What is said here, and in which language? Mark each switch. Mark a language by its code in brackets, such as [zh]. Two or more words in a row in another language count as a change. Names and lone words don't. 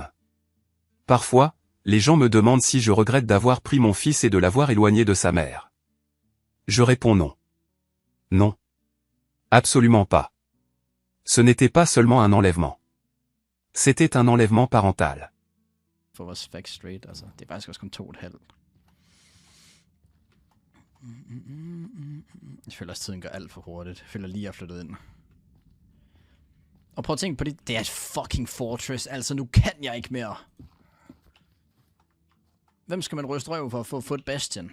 [fr] Parfois, les gens me demandent si je regrette d'avoir pris mon fils et de l'avoir éloigné de sa mère. Je réponds non. Non. Absolument pas. Ce n'était pas seulement un enlèvement. C'était un enlèvement parental. [da] For vores [en] facts straight, [da] altså. Det er faktisk også kun 2,5. Jeg føler også, tiden går alt for hurtigt. Jeg føler lige, jeg er flyttet ind. Og prøv at tænke på det. Det er et [en] fucking fortress. [da] Altså, nu kan jeg ikke mere. Hvem skal man ryste røv for at få et bastion?